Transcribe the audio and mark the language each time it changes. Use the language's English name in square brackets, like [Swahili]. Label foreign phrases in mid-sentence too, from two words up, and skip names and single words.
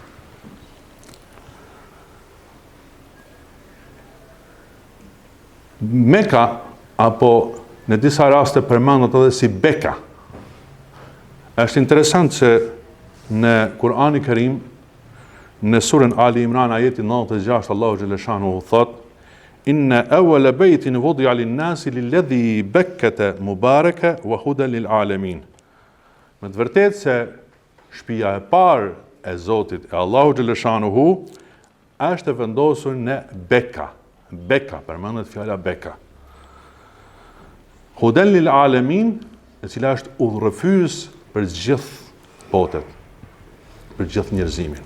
[Albanian] Meka, apo në disa raste përmendet edhe si Beka. Është interesant se në Kur'ani Kerim, në surën Ali Imran, ajeti 96, Allahu xhaleshanu thot: [Arabic] إن أول بيت وضع للناس للذي ببكة مباركا وهدى للعالمين. [Albanian] Me të vërtetë se shtëpia e parë e Zotit e Allahu xhaleshanuhu është e vendosur në Beka. Beka, përmendet fjala Beka. [Arabic] هدى للعالمين, [Albanian] e cila është udhërrëfyes për gjithë botet, për gjithë njerëzimin.